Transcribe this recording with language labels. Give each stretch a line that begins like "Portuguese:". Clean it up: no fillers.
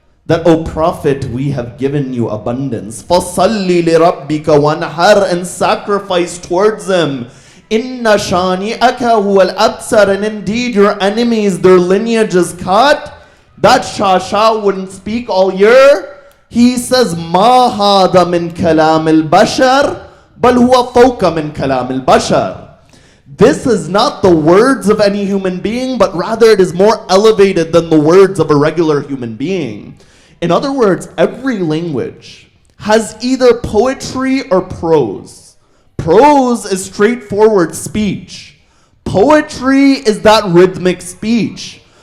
English: that, O Prophet, we have given you abundance.
Arabic: فَصَلِّ لِرَبِّكَ وَانْحَرْ,
English: and sacrifice towards him.
Arabic: إِنَّ شَانِئَكَ هُوَ الْأَبْتَرُ,
English: and indeed your enemies, their lineage is cut. That Shah wouldn't speak all year. He says,
Arabic: مَا هَذَا مِنْ كَلَامِ الْبَشَرِ بَلْ هُوَ فَوْقَ مِنْ كَلَامِ الْبَشَرِ.
English: This is not the words of any human being, but rather it is more elevated than the words of a regular human being. In other words, every language has either poetry or prose. Prose is straightforward speech. Poetry is that rhythmic speech.